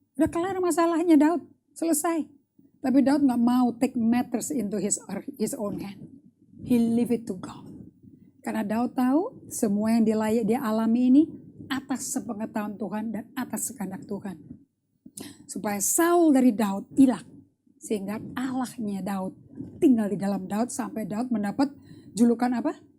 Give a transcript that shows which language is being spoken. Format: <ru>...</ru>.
<id>Udah kelar masalahnya Daud, selesai. Tapi Daud gak mau</id> <en>take matters into his own hand. He leave it to God.</en> <id>Karena Daud tahu semua yang dia alami ini atas sepengetahuan Tuhan dan atas kehendak Tuhan. Supaya Saul dari Daud hilang. Sehingga Allahnya Daud tinggal di dalam Daud sampai Daud mendapat julukan apa?</id>